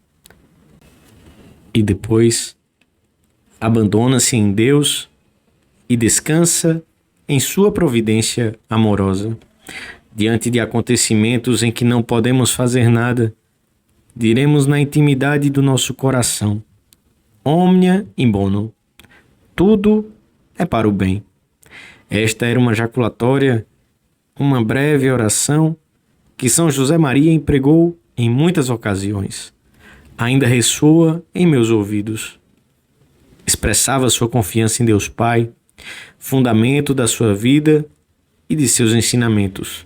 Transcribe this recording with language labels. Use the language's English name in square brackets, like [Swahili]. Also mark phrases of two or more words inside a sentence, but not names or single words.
[Portuguese] E depois, abandona-se em Deus e descansa em sua providência amorosa. Diante de acontecimentos em que não podemos fazer nada, diremos na intimidade do nosso coração: [Latin] Omnia in bono. [Portuguese] Tudo é para o bem. Esta era uma jaculatória, uma breve oração que São José Maria empregou em muitas ocasiões. Ainda ressoa em meus ouvidos. Expressava sua confiança em Deus Pai, fundamento da sua vida e de seus ensinamentos.